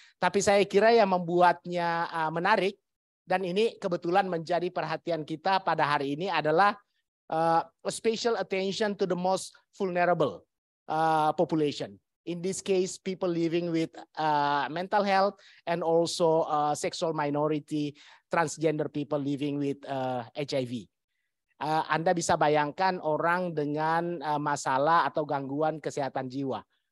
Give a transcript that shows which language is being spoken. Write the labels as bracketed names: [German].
[Indonesian] Tapi saya kira yang membuatnya menarik, dan ini kebetulan menjadi perhatian kita pada hari ini adalah [English] special attention to the most vulnerable population. In this case, people living with mental health and also sexual minority, transgender people living with HIV. [Indonesian] Anda bisa bayangkan orang dengan masalah atau gangguan kesehatan jiwa.